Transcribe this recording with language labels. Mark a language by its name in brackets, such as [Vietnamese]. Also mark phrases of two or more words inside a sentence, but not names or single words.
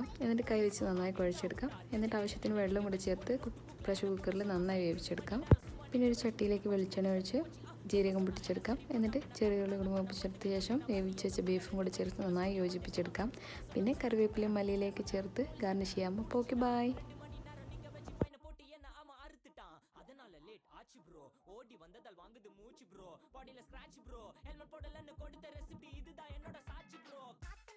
[Malayalam] എന്നിട്ട് കൈ വെച്ച് നന്നായി കുഴച്ചെടുക്കാം. എന്നിട്ട് ആവശ്യത്തിന് വെള്ളം കൂടെ ചേർത്ത് പ്രഷർ കുക്കറിൽ നന്നായി വേവിച്ചെടുക്കാം. പിന്നെ ഒരു ചട്ടിയിലേക്ക് വെളിച്ചെണ്ണ ഒഴിച്ച് ജീരകം പൊട്ടിച്ചെടുക്കാം. എന്നിട്ട് ചെറിയ ഉള്ളി കൂടി മൂപ്പിച്ചെടുത്ത ശേഷം വേവിച്ച് വെച്ച ബീഫും കൂടി ചേർത്ത് നന്നായി യോജിപ്പിച്ചെടുക്കാം. പിന്നെ കറിവേപ്പിലയും മല്ലിയിലേക്ക് ചേർത്ത് ഗാർണിഷ് ചെയ്യാം. അപ്പോൾ ഓക്കെ, ബായ്. [Tamil] அதனால லேட் ஆச்சு ப்ரோ, ஓடி வந்ததால் வாங்குது மூச்சு ப்ரோ, பாடியில ஸ்கிராட்ச் ப்ரோ, ஹெல்மெட் போடலன்னு கொடுத்த ரெசிபி இதுதான் என்னோட சாட்சி ப்ரோ.